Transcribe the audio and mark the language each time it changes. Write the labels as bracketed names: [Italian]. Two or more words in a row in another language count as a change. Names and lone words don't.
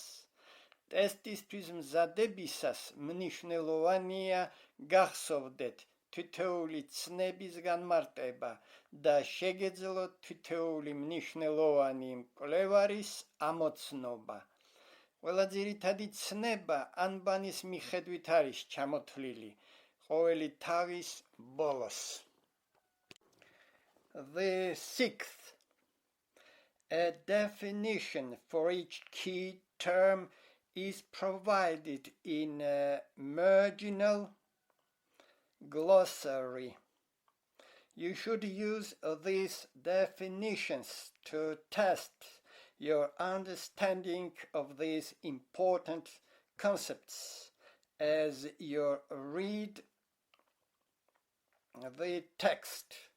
[Georgian] ტესტისთვის მზადებისას მნიშვნელოვანია გახსოვდეთ თითოეული ცნების განმარტება და შეგეძლოთ თითოეული მნიშვნელოვანი მკვლევარის ამოცნობა. ყველა ძირითადი ცნება ანბანის მიხედვით არის ჩამოთვლილი ყოველი თავის ბოლოს. [English] The sixth, a definition for each key term is provided in a marginal glossary. You should use these definitions to test your understanding of these important concepts as you read the text.